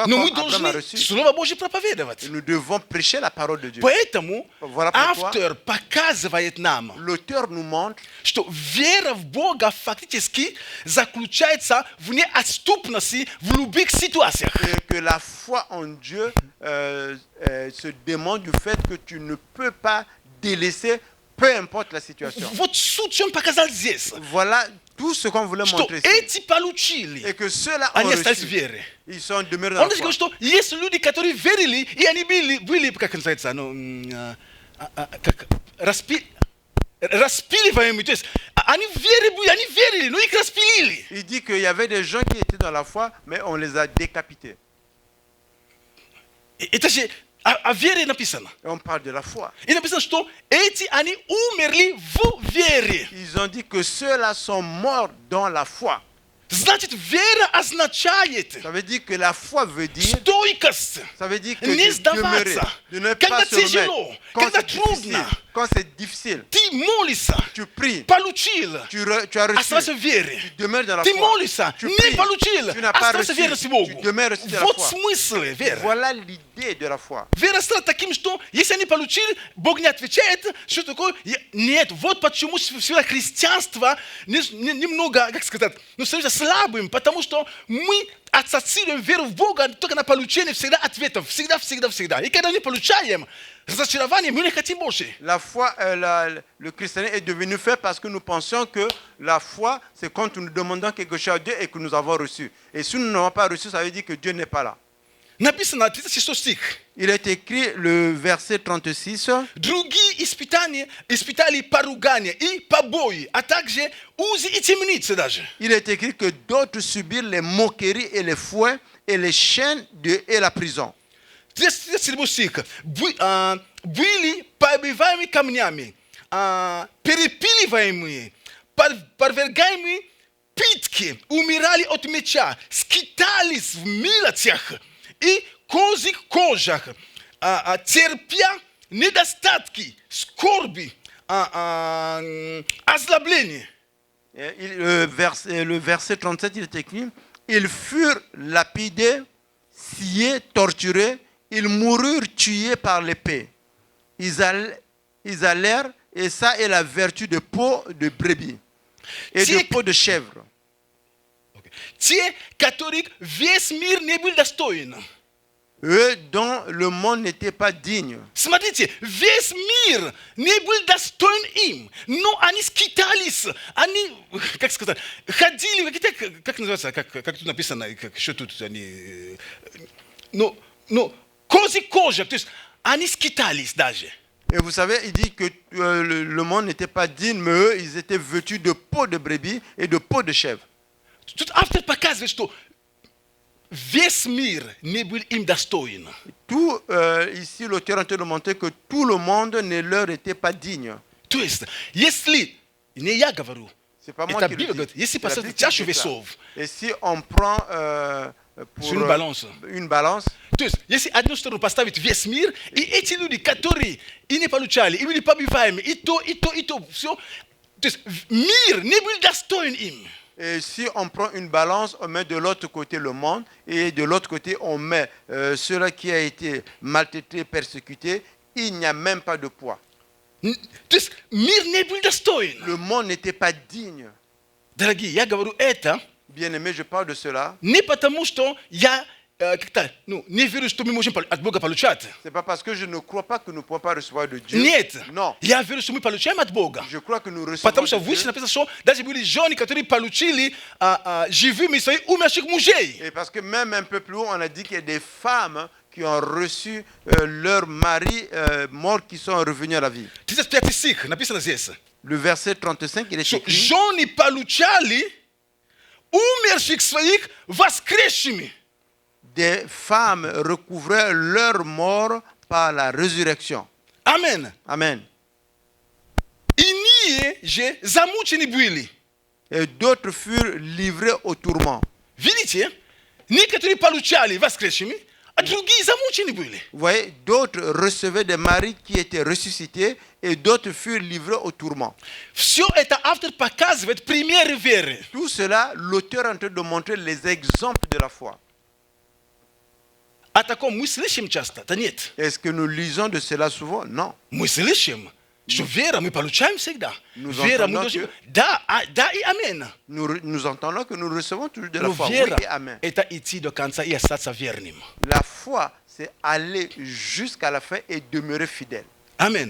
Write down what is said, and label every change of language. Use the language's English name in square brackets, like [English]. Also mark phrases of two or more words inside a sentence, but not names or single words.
[Russian] Но [French] comme [Russian] мы [French] Abraham a [Russian] должны [French] reçu. [Russian] Слово Божье проповедовать. [French] Et nous devons prêcher la parole de Dieu. [Russian] Поэтому [French] Voilà pourquoi [Russian] автор показывает нам, [French] l'auteur nous montre [Russian] что вера в Бога фактически заключается в неотступности в любых ситуациях. [French] que la foi en Dieu se demande du fait que tu ne peux pas délaisser peu importe la situation. [Russian] Вот суть, что он показал здесь. [French] Voilà tout ce qu'on voulait [Russian] Что [French] montrer ici. [Russian] эти получили, [French] Et que ceux-là ont [Russian] они остались в [French] reçu. [Russian] вере. [French] Ils sont demeurés dans [Russian] Он [French] la [Russian] говорит, [French] foi. [Russian] что есть люди, которые верили, и они были как называется, как распиливаемые. То есть они верили, но их распилили. [French] Il dit qu'il y avait des gens qui étaient dans la foi, mais on les a décapités. [Russian] Это же о вере написано. [French] Et on parle de la foi. [Russian] И написано, что они умерли в вере. [French] Ils ont dit que ceux-là sont morts dans la foi. [Russian] Значит, вера означает [French] Ça veut dire que la foi veut dire, [Russian] стойкость, [French] ça veut dire que [Russian] не [French] de demeurer, [Russian] сдаваться, [French] de ne [Russian] когда [French] pas se remettre. [Russian] тяжело, [French] Quand [Russian] когда [French] c'est difficile, [Russian] трудно. [French] quand c'est difficile, [Russian] Ты молишься, [French] tu pries, [Russian] получил, [French] tu as reçu, [Russian] оставайся в вере. [French] tu demeures dans la [Russian] Ты [French] foi. [Russian] молишься, [French] Tu [Russian] не [French] pries, [Russian] получил, [French] tu n'as pas [Russian] оставайся в [French] reçu, [Russian] верности Богу. [French] tu demeures aussi dans la [Russian] Вот [French] foi. [Russian] смысл веры. [French] Voilà l'idée de la foi. [Russian] Вера стала таким, что если они получили, Бог не отвечает, что такое? Нет, вот почему всегда христианство немного, как сказать, становится слабым, потому что мы ассоциируем веру в Бога только на получение всегда ответов, всегда. И когда не получаем разочарование, мы не хотим больше. [French] La foi, le christianisme est devenu fait parce que nous pensions que la foi, c'est quand nous demandons quelque chose à Dieu et que nous avons reçu. Et si nous n'avons pas reçu, ça veut dire que Dieu n'est pas là. [Russian] Написано 36 стих. [French] Il est écrit le verset 36. [Russian] Другие испытали поругание и побои, а также узы и темницы даже. [French] Il est écrit que d'autres subirent les moqueries et les fouets et les chaînes et la prison. [Russian] 37 стих. Были побиваемы камнями, перепиливаемые, подвергаемые пытки, умирали от меча, скитались в милостях и козьих кожах, терпя недостатки, скорби, озлобления. [French] Le verset 37, il est écrit, ils furent lapidés, sciés, torturés, ils moururent tués par l'épée. Ils allèrent, et ça est la vertu de peau de brebis et de peau de chèvre. [Russian] Те, которых весь мир не был достоин. [French] eux dont le monde n'était pas digne. [Russian] Смотрите, весь мир не был достоин им, но они скитались, они, как сказать, ходили, как называется, как тут написано, что тут они, кожа, то есть они скитались даже. [French] Et vous savez, il dit que le monde n'était pas digne, mais eux, ils étaient vêtus de peau de brebis et de peau de chèvre. [Russian] Тут автор показывает, что весь мир не был им достоин. [French] Tout, ici, l'auteur est en train de montrer que tout le monde ne leur était pas digne. [Russian] То есть, если, не я говорю, [French] C'est pas moi [Russian] это [French] qui le [Russian] Библия говорит, [French] dis. [Russian] если [French] C'est la [Russian] поставить [French] Bible qui [Russian] чашу [French] dit ça. [Russian] весов, [French] Et si on prend pour Sur une balance. une balance, [Russian] то есть, если одну сторону поставить весь мир, и эти люди, которые и не получали, и были побиваемы, и то, все, то есть мир не был достоин им. [French] et si on prend une balance, on met de l'autre côté le monde, et de l'autre côté, on met ceux-là qui a été maltraité, persécuté, il n'y a même pas de poids. [Russian] То есть мир не был достоин. [French] Le monde n'était pas digne. [Russian] Дорогие, я говорю это [French] Bien-aimé, je parle de cela. [Russian] не потому, что я как-то, не верю, что мы можем от Бога получать. [French] C'est pas parce que je ne crois pas que nous ne pouvons pas recevoir de Dieu. [Russian] Нет. [French] Non. [Russian] Я верю, что мы получаем от Бога. [French] Je crois que nous recevons [Russian] Потому что [French] de [Russian] выше [French] Dieu. [Russian] написано, что даже были жены, которые получили живыми своих умерших мужей. [French] Et parce que même un peu plus haut, on a dit qu'il y a des femmes qui ont reçu leurs maris morts qui sont revenus à la vie. [Russian] 35 стих написано здесь. [French] Le verset 35, il est [Russian] Что [French] écrit. [Russian] жены получали умерших своих воскресшими. [French] Des femmes recouvraient leur mort par la résurrection. [Russian] Амен. [French] Amen. [Russian] Иные же замучены были. [French] Et d'autres furent livrés au tourment. [Russian] Видите? Некоторые получали воскресшими, а другие замучены были. [French] Vous voyez, d'autres recevaient des maris qui étaient ressuscités et d'autres furent livrés au tourment. [Russian] Все это автор показывает примеры веры. [French] Tout cela, l'auteur est en train de montrer les exemples de la foi. [Russian] О таком мы слышим часто? Да нет. [French] Est-ce que nous lisons de cela souvent? Non. [Russian] Мы слышим, что вера мы получаем всегда. [French] Nous [Russian] Вера мы [French] entendons [Russian] должны... [French] que- [Russian] Да и амен. [French] Nous entendons que nous recevons toujours de la [Russian] Но [French] foi. Oui [Russian] вера [French] et amen. [Russian] – это идти до конца и остаться верным. [French] La foi, c'est aller jusqu'à la fin et demeurer fidèle. [Russian] Амен.